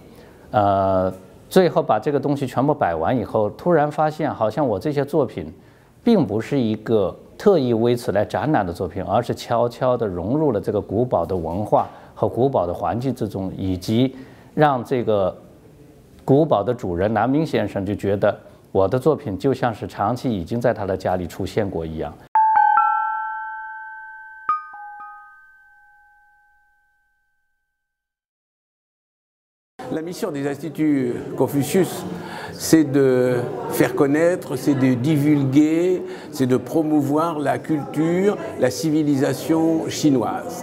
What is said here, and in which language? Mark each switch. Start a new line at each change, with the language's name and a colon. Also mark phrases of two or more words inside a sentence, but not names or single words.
Chinese: 最后把这个东西全部摆完以后，突然发现好像我这些作品并不是一个特意为此来展览的作品，而是悄悄地融入了这个古堡的文化和古堡的环境之中，以及让这个古堡的主人南明先生就觉得我的作品就像是长期已经在他的家里出现过一样。
French: La mission des instituts Confucius, c'est de faire connaître, c'est de divulguer, c'est de promouvoir la culture, la civilisation chinoise.